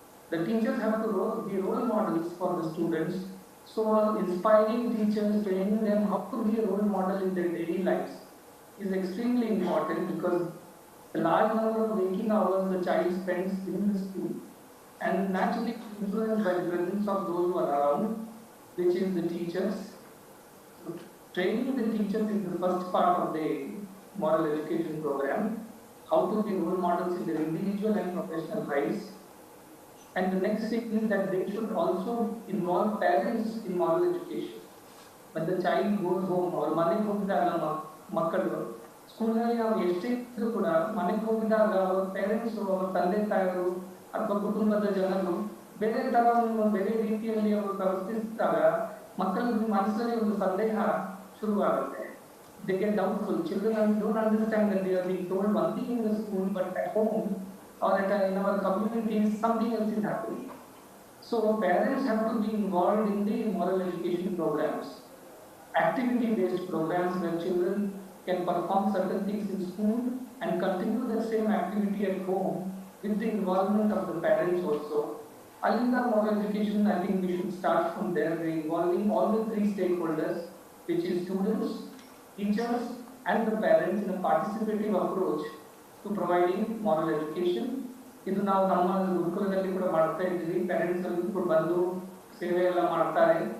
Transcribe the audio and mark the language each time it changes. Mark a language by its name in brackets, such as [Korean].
[English] The teachers have to be role models for the students. So inspiring teachers, training them how to be a role model in their daily lives is extremely important, because the large number of waking hours the child spends in the school and naturally influenced by the presence of those who are around, which is the teachers. Training the teachers is the first part of the moral education program, how to be role models in their individual and professional lives. And the next thing is that they should also involve parents in moral education. When the child goes home, or [Kannada] ಮನೆಗೆ ಹೋಗಿದಾಗ ಮಕ್ಕಳು ಸ್ಕೂಲ್ನಲ್ಲಿ ನಾವು ಎಷ್ಟೇ ಇದ್ರೂ ಕೂಡ ಮನೆಗೆ ಹೋಗಿದಾಗ ಅವ್ರ parents, ಅವ್ರ ತಂದೆ ತಾಯಿಗಳು ಅಥವಾ ಕುಟುಂಬದ ಜನರು ಬೇರೆ ತರ ಬೇರೆ ರೀತಿಯಲ್ಲಿ ಅವರು ಪ್ರವರ್ತಿಸಿದಾಗ ಮಕ್ಕಳ ಮನಸ್ಸಲ್ಲಿ ಒಂದು ಸಂದೇಹ ಶುರುವಾಗುತ್ತೆ. [English] They get doubtful. Children don't understand that they are being told one thing in the school, but at home or in our community something else is happening. So parents have to be involved in the moral education programs. activity-based programs where children can perform certain things in school and continue the same activity at home with the involvement of the parents also. Alinda moral education, I think we should start from there, involving all the three stakeholders, which is students, teachers, and the parents in a participative approach to providing moral education. [Kannada] ಇದು ನಾವು ನಮ್ಮ ಗುರುಕುಲದಲ್ಲಿ ಕೂಡ ಮಾಡ್ತಾ ಇದ್ದೀವಿ. Parents ಅಲ್ಲಿ ಕೂಡ ಬಂದು ಸೇವೆ ಎಲ್ಲ ಮಾಡ್ತಾರೆ.